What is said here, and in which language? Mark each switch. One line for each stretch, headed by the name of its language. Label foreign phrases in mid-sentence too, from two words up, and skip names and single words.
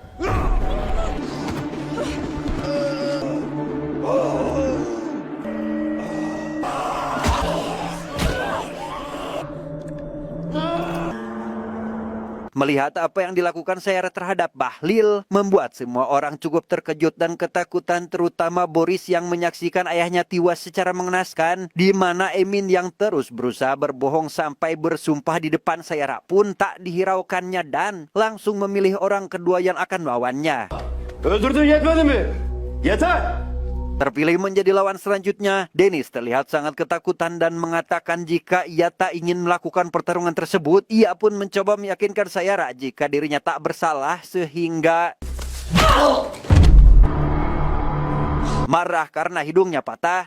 Indonesian: Melihat apa yang dilakukan Sayara terhadap Bahlil membuat semua orang cukup terkejut dan ketakutan, terutama Boris yang menyaksikan ayahnya tewas secara mengenaskan, di mana Emin yang terus berusaha berbohong sampai bersumpah di depan Sayara pun tak dihiraukannya dan langsung memilih orang kedua yang akan melawannya.
Turkish: Öldürdün yetmedi mi? Yeter!
Indonesian: Terpilih menjadi lawan selanjutnya, Dennis terlihat sangat ketakutan dan mengatakan jika ia tak ingin melakukan pertarungan tersebut. Ia pun mencoba meyakinkan Sayara jika dirinya tak bersalah sehingga marah karena hidungnya patah.